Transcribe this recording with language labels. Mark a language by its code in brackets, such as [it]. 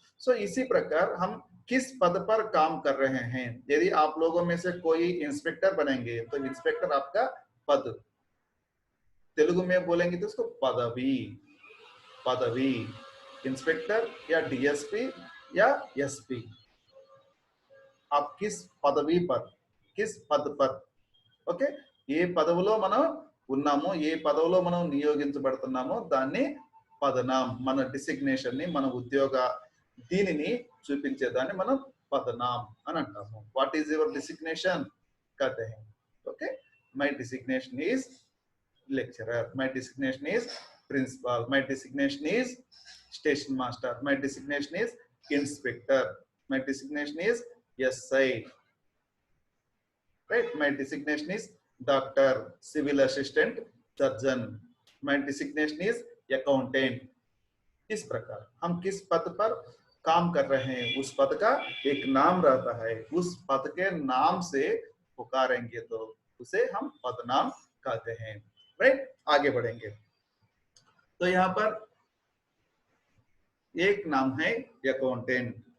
[hi] सो इसी प्रकार हम किस पद पर काम कर रहे हैं। यदि आप लोगों में से कोई इंस्पेक्टर बनेंगे तो इंस्पेक्टर आपका पद, तेलुगु में बोलेंगे तो उसको पदवी, पदवी इंस्पेक्टर या डीएसपी या एसपी। आप किस पदवी पर, किस पद पर, [te] ఓకే, ఏ పదవిలో మనం ఉన్నామో, ఏ పదవిలో మనం నియోగించబడుతున్నామో దాన్ని పదనాం, మన డిసిగ్నేషన్ ని, మన ఉద్యోగ దీనిని చూపించేదాన్ని మనం పదనాం అని అంటాము. [en] what is your designation [hi] कहते हैं. [en] Okay, my designation is lecturer, my designation is principal, my designation is station master, my designation is inspector, my designation is SI, right. My designation is doctor, civil assistant, surgeon. My designation is accountant. [hi] इस प्रकार हम किस पद पर काम कर रहे हैं, उस पद का एक नाम रहता है, उस पद के नाम से पुकारेंगे तो उसे हम पदनाम कहते हैं, राइट. आगे बढ़ेंगे तो यहाँ पर एक नाम है अकाउंटेंट.